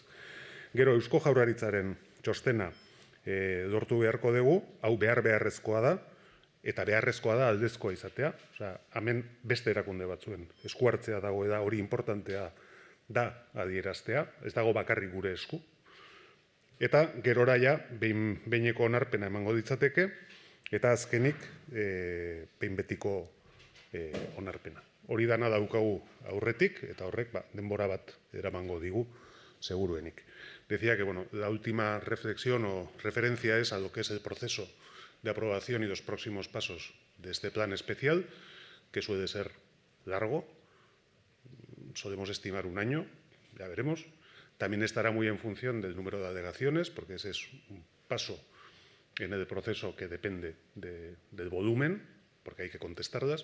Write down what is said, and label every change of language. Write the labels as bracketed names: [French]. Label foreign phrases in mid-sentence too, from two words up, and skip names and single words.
[Basque] Gero Eusko Jaurlaritzaren txostena lortu beharko dugu, hau beharrezkoa da, eta beharrezkoa da aldezkoa izatea, hemen beste erakunde batzuen eskuartzea dago, eta hori importantea da adieraztea, ez dago bakarrik gure esku. Eta gerora ja, behineko onarpena emango ditzateke, eta azkenik behin betiko onarpena. Hori dana daukagu aurretik, eta horrek denbora bat eramango digu seguruenik. [Spanish] Decía que la última reflexión o referencia es a lo que es el proceso de aprobación y los próximos pasos de este plan especial, que suele ser largo, solemos estimar un año, ya veremos. También estará muy en función del número de alegaciones, porque ese es un paso en el proceso que depende del volumen, porque hay que contestarlas.